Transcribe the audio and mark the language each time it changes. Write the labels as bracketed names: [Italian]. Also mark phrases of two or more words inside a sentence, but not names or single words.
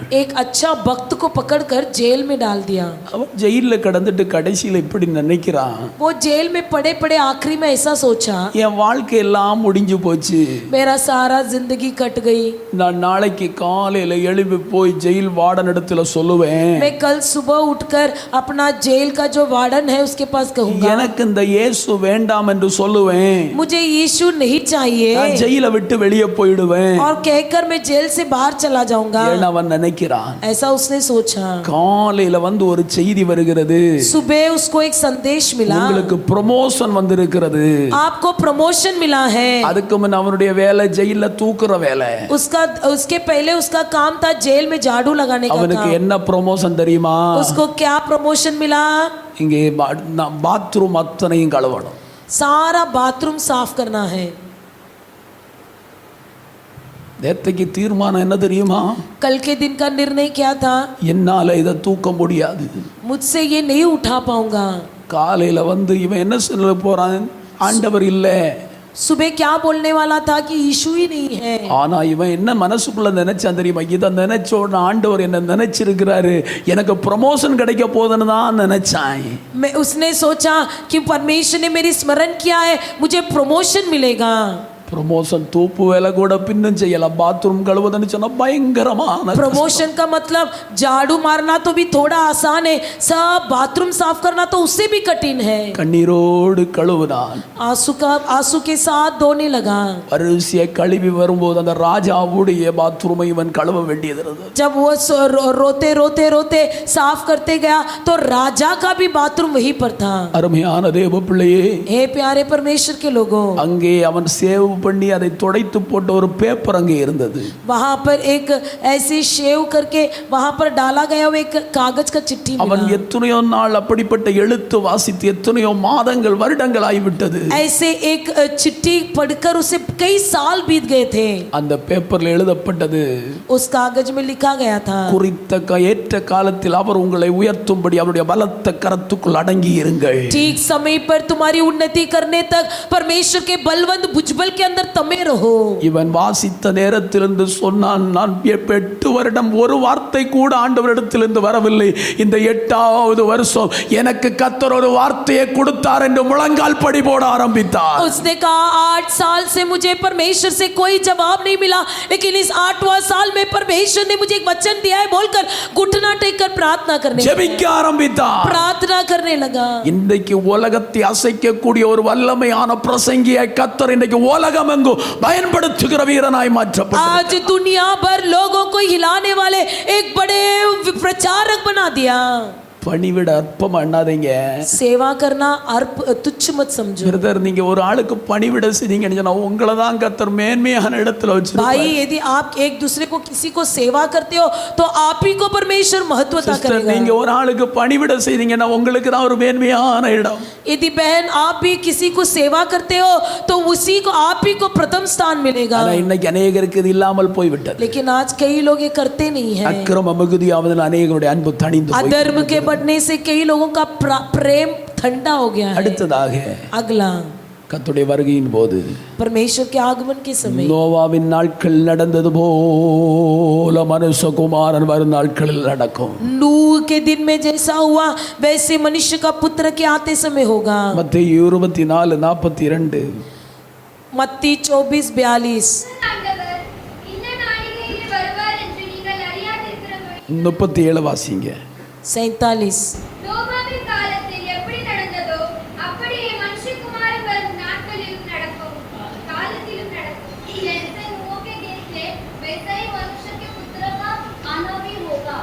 [Hindi] एक अच्छा भक्त को पकड़कर जेल में डाल दिया। [Tamil] அவன் ஜெயிலில் கடந்துட்டு கடைசியில் இப்படி நினைக்கிறான், [Hindi] वो जेल में पड़े पड़े आखिरी में ऐसा सोचा, [Tamil] என் வாழ்க்கை எல்லாம் முடிஞ்சு போச்சு, [Hindi] मेरा सारा जिंदगी कट गई, [Tamil] நான் நாளைக்கு காலையில் எழுப்பி போய் ஜெயில் வார்டன் இடத்துல சொல்லுவேன், [Hindi] मैं कल सुबह उठकर अपना जेल का जो वार्डन है उसके पास कहूंगा, [Tamil] எனக்கு இந்த இயேசு வேண்டாம் என்று சொல்லுவேன், [Hindi] मुझे यीशु नहीं चाहिए [Tamil] நான் ஜெயிலை விட்டு வெளியே போயிடுவேன். [Hindi] और कहकर मैं जेल से बाहर चला जाऊंगा, [Tamil] ஏன்னா அவன் நினைக்கிறான். [Hindi] ऐसा उसने सोचा। [Tamil] காலையில வந்து ஒரு செய்தி வருகிறது, [Hindi] सुबह उसको एक संदेश मिला, [Tamil] உங்களுக்கு ப்ரமோஷன் வந்திருக்கிறது. [Hindi] आपको प्रमोशन मिला है। [Tamil] அதுக்கு முன்ன அவனுடைய வேலை ஜெயில தூக்குற வேலை. [Hindi] उसके पहले उसका काम था जेल में झाड़ू लगाने का [Tamil] அவனுக்கு [Hindi] काम। [Tamil] என்ன ப்ரமோஷன் தெரியுமா? [Hindi] उसको क्या प्रमोशन मिला? [Tamil] இங்கே பாத்ரூம் அத்தனையும் கழுவணும். [Hindi] सारा बाथरूम साफ करना है। [Tamil] நேத்தைக்கு தீர்மானம் என்ன தெரியுமா? [Hindi] कल के दिन का निर्णय क्या था? [Tamil] என்னால இதை தூக்க முடியாது, [Hindi] मुझसे ये नहीं उठा पाऊंगा। [Tamil] காலையில வந்து இவன் என்ன சொல்ல போறான், ஆண்டவர் இல்லை, [Hindi] सुबह क्या बोलने वाला था कि यीशु ही नहीं है, [Tamil] ஆனா இவன் என்ன மனசுக்குள்ள நினைச்சான் தெரியுமா? இதை நினைச்ச உடனே ஆண்டவர் என்ன நினைச்சிருக்கிறாரு, எனக்கு ப்ரமோஷன் கிடைக்க போதுன்னு தான் நினைச்சான். [Hindi] मैं उसने सोचा कि परमेश्वर ने मेरी स्मरण किया है, मुझे प्रमोशन मिलेगा। [Tamil] ப்ரமோஷன் தூப்பு வேலை கூட பின்னும் செய்யலாம், பாத்ரூம் கழுவுதுன்னு சொன்னா பயங்கரமான [Hindi] प्रमोशन का मतलब झाड़ू मारना तो भी थोड़ा आसान है, सब बाथरूम साफ करना तो उससे भी कठिन है। [Tamil] கண்ணீரோடு கழுவுனான். [Hindi] आंसू के साथ धोने लगा। [Tamil] அரிசியை கழுவி வரும்போது அந்த ராஜாவுடைய பாத்ரூமை இவன் கழுவ வேண்டியது இருந்தது. [Hindi] जब वो रोते रोते रोते साफ करते गया तो राजा का भी बाथरूम वहीं पर था। [Tamil] அருமையான தேவ பிள்ளையே, [Hindi] हे प्यारे परमेश्वर के लोगों, [Tamil] அங்கே அவன் சேவ் பண்ணி அதை துடைத்து போட்ட ஒரு பேப்பர் அங்கே இருந்தது. [Hindi] वहां पर एक ऐसे शेव करके वहां पर डाला गया वो एक कागज का चिट्ठी [Tamil] அவன் [Hindi] मिला। [Tamil] எத்தனையோ நாள் அப்படிப்பட்ட எழுத்து வாசித்து எத்தனையோ மாதங்கள் வருடங்கள் ஆகிவிட்டது. [Hindi] ऐसे एक चिट्ठी पढ़कर उसे कई साल बीत गए थे। [Tamil] அந்த பேப்பர்ல எழுதப்பட்டது, [Hindi] उस कागज में लिखा गया था, [Tamil] குறித்த ஏற்ற காலத்தில் அவர் உங்களை உயர்த்தும்படி அவருடைய பலத்த கரத்துக்குள் அடங்கி இருங்கள். [Hindi] ठीक समय पर तुम्हारी उन्नति करने तक परमेश्वर के बलवंत भुजबल के अंदर तमे रहो। [Tamil] இவன் வாசித்த நேரத்திலிருந்து சொன்னான், நான் 8 வருடம் ஒரு வார்த்தை கூட ஆண்டவரிடத்திலிருந்து வரவில்லை, இந்த 8வது வருஷம் எனக்கு கர்த்தர் ஒரு வார்த்தையை கொடுத்தார் என்று முழங்கால் படி போட ஆரம்பித்தார். [Hindi] उसने कहा 8 साल से मुझे परमेश्वर से कोई जवाब नहीं मिला, लेकिन इस 8वां साल में परमेश्वर ने मुझे एक वचन दिया है बोलकर घुटना टेककर प्रार्थना करने [Tamil] ஜெபிக்க ஆரம்பித்தார். [Hindi] प्रार्थना करने लगा। [Tamil] இன்றைக்கு உலகத்தை அசைக்கக்கூடிய ஒரு வல்லமையான பிரசங்கியை கர்த்தர் இன்றைக்கு உலகமெங்கு பயன்படுத்துகிற வீரனாய் மாற்றப்பட்டார். [Hindi] आज दुनिया भर लोगों को हिलाने वाले एक बड़े प्रचारक बना दिया। [Tamil] பணிவிட அற்பம் பண்ணாதீங்க. [Hindi] सेवा करना अर्प तुच्छ मत समझो। [Tamil] பிரதர், நீங்க ஒரு ஆளுக்கு பணிவிட செய்தீங்கன்னு சொன்னா உங்களை தான் கர்த்தர் மேன்மையான இடத்துல வச்சிருப்பார். [Hindi] भाई यदि आप एक दूसरे को किसी को सेवा करते हो तो आप ही को परमेश्वर महत्वता [Tamil] சிஸ்டர், [Hindi] करेगा। [Tamil] நீங்க ஒரு ஆளுக்கு பணிவிட செய்தீங்கன்னா உங்களுக்கு தான் ஒரு மேன்மையான இடம். [Hindi] यदि बहन आप भी किसी को सेवा करते हो तो उसी को आप ही को प्रथम स्थान मिलेगा। [Tamil] ஆனா இன்னைக்கு अनेகருக்கு இது இல்லாமல் போய்விட்டது. [Hindi] लेकिन आज कई लोग ये करते नहीं हैं। [Tamil] அக்கிரம மிகுதியாவதில் अनेகருடைய அன்பு தணிந்து போய் [Hindi] अधर्म के बढ़ने से कई लोगों का प्रेम ठंडा हो गया है। [Tamil] அடுத்ததாக [Hindi] अगला, [Tamil] கர்த்தருடைய வருகையின் போது [Hindi] परमेश्वर के आगमन के समय [Tamil] நோவாவின் நாட்கள் நடந்தது போல மனுஷகுமாரன் வரும் நாட்களில் நடக்கும். [Hindi] नूह के दिन में जैसा हुआ वैसे मनुष्य का पुत्र के आते समय होगा। [Tamil] மத்தேயு 24:42. [Hindi] मत्ती 24:42। [Tamil] ஆண்டவர் இந்த நாளிகையில் வருவார் என்று நீங்கள் அறியாதிருக்கிறபடி 37 வாசிங்க. [Hindi] 47। [Tamil] நோவாவின் காலத்தில் எப்படி நடந்ததோ அப்படியே மனுஷகுமாரன் வரும் நாட்களிலும் நடக்கும், காலத்திலும் நடக்கும்। [Hindi] जैसे नूह के दिन थे वैसा ही मनुष्य के पुत्र का आना भी होगा।